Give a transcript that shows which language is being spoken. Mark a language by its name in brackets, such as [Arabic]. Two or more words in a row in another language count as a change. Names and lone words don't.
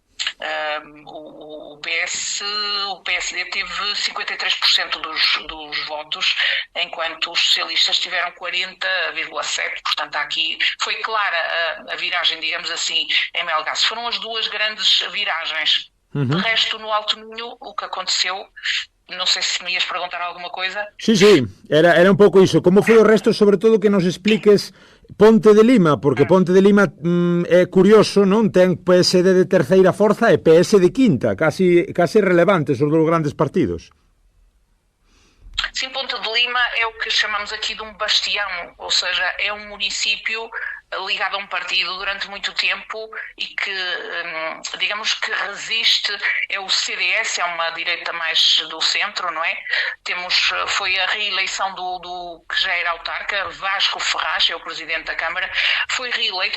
[Portuguese] O PSD teve 53% dos votos, enquanto os socialistas tiveram 40,7%. Portanto, aqui foi clara a viragem, digamos assim, em Melgaço. Foram as duas grandes viragens. De resto, no Alto Minho, o que aconteceu, não sei se me ias perguntar alguma coisa. [Galician] Sí, era un pouco iso. Como foi o resto, sobre todo que nos expliques Ponte de Lima, porque Ponte de Lima é curioso, non? Ten PSD de terceira forza e PS de quinta, casi relevantes os dos grandes partidos. [Portuguese] Sim, Ponte de Lima é o que chamamos aqui de um bastião, ou seja, é um município ligado a um partido durante muito tempo e que, digamos que resiste, é o CDS, é uma direita mais do centro, não é? Foi a reeleição do que já era autarca, Vasco Ferraz, é o presidente da Câmara, foi reeleito.